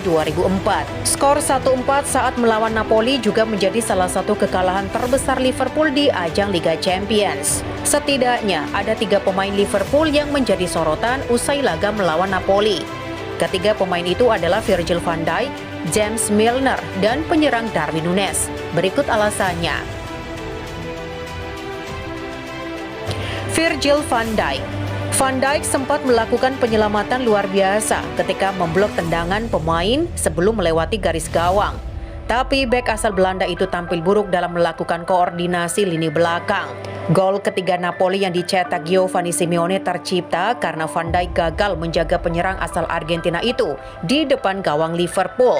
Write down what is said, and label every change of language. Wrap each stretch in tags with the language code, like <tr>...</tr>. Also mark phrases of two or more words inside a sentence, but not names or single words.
<id>Skor 1-4 saat melawan Napoli juga menjadi salah satu kekalahan terbesar Liverpool di ajang Liga Champions. Setidaknya ada 3 pemain Liverpool yang menjadi sorotan usai laga melawan Napoli. Ketiga pemain itu adalah Virgil van Dijk, James Milner, dan penyerang Darwin Núñez. Berikut alasannya. Virgil van Dijk. Van Dijk sempat melakukan penyelamatan luar biasa ketika memblok tendangan pemain sebelum melewati garis gawang. Tapi bek asal Belanda itu tampil buruk dalam melakukan koordinasi lini belakang. Gol ketiga Napoli yang dicetak Giovanni Simeone tercipta karena Van Dijk gagal menjaga penyerang asal Argentina itu di depan gawang Liverpool.</id>